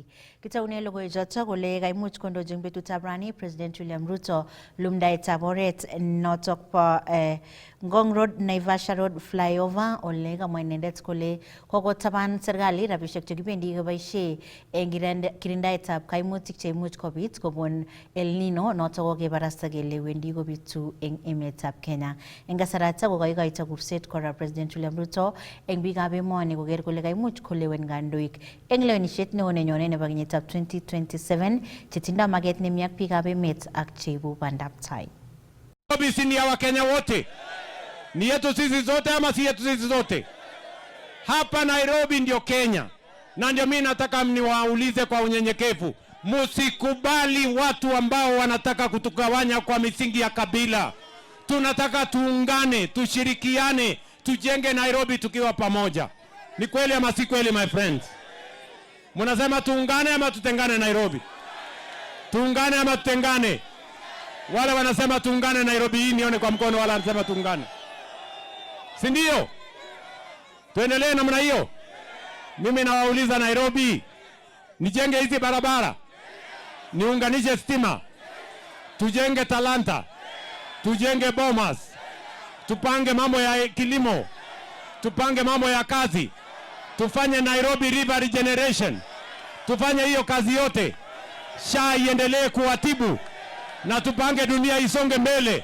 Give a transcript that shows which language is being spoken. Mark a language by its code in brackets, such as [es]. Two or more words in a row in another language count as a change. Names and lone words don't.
[kln] Kitaune logoiwechoto kole kaimuch kondojin betutab rani President William Ruto lumdaetab oret notok po Ngong Road, Naivasha Road flyover ole kamwa inendet kole kokotaban serikali rabishek chekibendi koboishe eng kirindaetab kaimutik cheimuch kobit kobun El Nino notok kokebarasta kele wendi kobitu eng emetab Kenya. Eng kasarata kokaikoito kurset kora President William Ruto eng biikab emoni koker kole kaimuch kolewen kandoik eng lewenishet neo nenyone nebo kenyitab 2027 chetindoi maget nemi ak biikab emet ak cheibu bandab tai. [sw] Nairobi ni ya Wakenya wote. Ni yetu sisi zote ama si yetu sisi zote? Hapa Nairobi ndio Kenya. Na ndio mimi nataka mniwaulize kwa unyenyekevu. Musikubali watu ambao wanataka kutugawanya kwa misingi ya kabila. Tunataka tuungane, tushirikiane, tujenge Nairobi tukiwa pamoja. Ni kweli ama si kweli [en] my friends? [sw] Mnasema tuungane ama tutengane Nairobi? Tuungane ama tutengane? Wale wanasema tuungane Nairobi hii nione kwa mkono, wala wanasema tuungane. Si ndio? Tuendelee namna hiyo. Mimi nawauliza Nairobi, nijenge hizi barabara, niunganishe stima, tujenge talanta, tujenge bomas, tupange mambo ya kilimo, tupange mambo ya kazi, tufanye Nairobi River Regeneration, tufanye hiyo kazi yote, SHA iendelee kuwatibu, na tupange dunia isonge mbele.